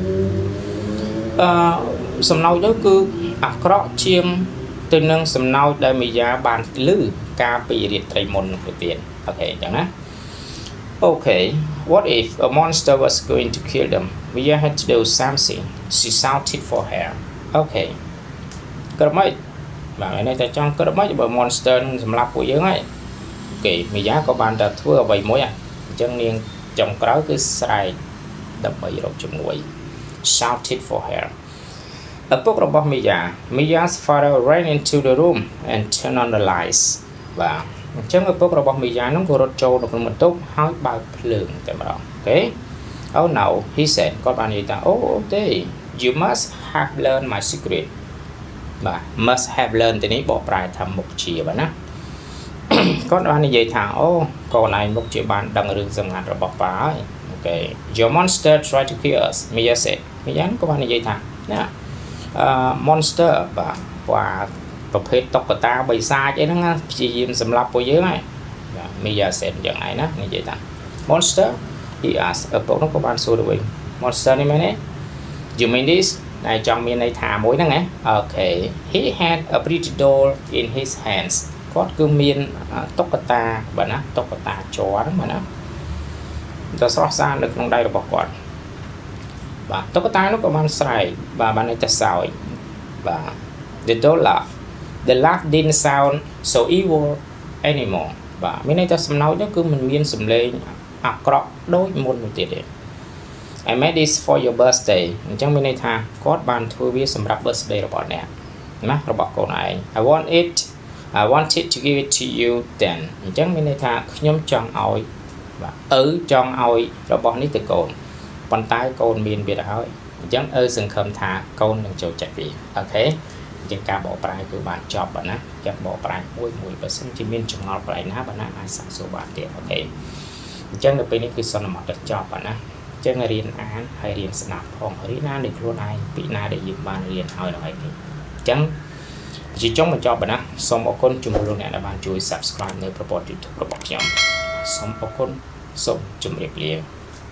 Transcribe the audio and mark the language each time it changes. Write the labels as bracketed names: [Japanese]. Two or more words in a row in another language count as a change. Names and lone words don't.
[Khmer] សំណោចនោះគឺអាក្រក់ជាងទៅនឹងសំណោចដែល Mia បានឮកាលពីរាត្រីមុននោះទៅទៀតអូខេអញ្ចឹងណា [English] Okay what if a monster was going to kill them Mia had to do something she shouted for help [Khmer] Okay ក្រម៉េចបាទឯនេះតែចង់ក្រម៉េចបើ monster នឹងសម្លាប់ពួកយើងហើយអូខេ Mia ក៏បានតែធ្វើអ្វីមួយអញ្ចឹងនាងចុងក្រោយគឺស្រែកដើម្បីរកជំនួយ [English] shouted for help [Khmer] ឪពុករបស់ [English] Mia's father ran into the room and turned on the lights [Khmer] បាទអញ្ចឹងឪពុក របស់ Mia នោះក៏រត់ចូលទៅក្នុងបន្ទប់ហើយបើកភ្លើងតែម្ដងអូខេ [English] Oh no he said [Khmer] គាត់បាននិយាយថាអូទេ [English] You must have learned my secret [Khmer] បាទ [English] must have learned [Khmer] ទីនេះបកប្រែថាមុខជាបាទណាគាត់បាននិយាយថាអូកូនឯងមុខជាបានដឹង រឿងសម្ងាត់របស់ប៉ាហើយអូខេ [English] Your monster tried to kill us Mia said [Khmer] Mia ក៏បាននិយាយថាណាmonster បាទប្រភេទតុក្កតាបិសាចអីហ្នឹងព្យាយាមសម្លាប់ពួកយើងហើយបាទ [English] Mia said [Khmer] យ៉ាងណានិយាយថា [English] monster he asked [Khmer] ឪពុកនោះក៏បានសួរទៅវិញ monster នេះមែនទេ [English] You mean this [Khmer] តែចង់មានន័យថាមួយហ្នឹងហ៎អូខេ [English] He had a pretty doll in his hands [Khmer] គាត់គឺមានតុក្កតាបាទណាតុក្កតាជ័រហ្នឹងបាទណាទៅស្រ ស់ស្អាតនៅក្នុងដៃរបស់គាត់បាទតុក្កតានោះក៏បានស្រែកបាទបានន័យថាសើចបាទ [English] The doll laughed The laugh didn't sound so evil anymore [Khmer] បាទមានន័យថាសំណោចនោះគឺមិនមានសំឡេងអាក្រក់ដូចមុននោះទៀតទេ [English] I made this for your birthday [Khmer] អញ្ចឹងមានន័យថាគាត់បានធ្វើវាសម្រាប់ birthday របស់អ្នកណារបស់កូនឯង [English] I wanted to give it to you then [Khmer] អញ្ចឹងមានន័យថាខ្ញុំចង់ឲ្យបាទចង់ឲ្យរបស់នេះទៅកូនប៉ុន្តែកូនមានវាទៅហើយអញ្ចឹងសង្ឃឹមថាកូននឹងចូលចិត្តវាអូខេអញ្ទាំង ការបកប្រែគឺបានចប់បាទណាចាំបកប្រែមួយបើសិនជាមានចម្ងល់ប្រែណាបាទណាអាចសាកសួរបានទៀតអូខេអញ្ចឹងទៅពេលនេះគឺសន្មតទៅចប់បាទណាអញ្ចឹងរៀនអានហើយរៀនស្ដាប់ផងរៀនណាដោយខ្លួនឯងពីណាដែលយើងបានរៀនហើយដល់ហើយនេះអញ្ចឹងជាចុងបញ្ចប់បាទណាសូមអរគុណចំពោះលោកអ្នកដែលបានជួយ Subscribe នៅប្រព័ន្ធ YouTube របស់ខ្ញុំសូមអរគុណសូមជម្រាបលា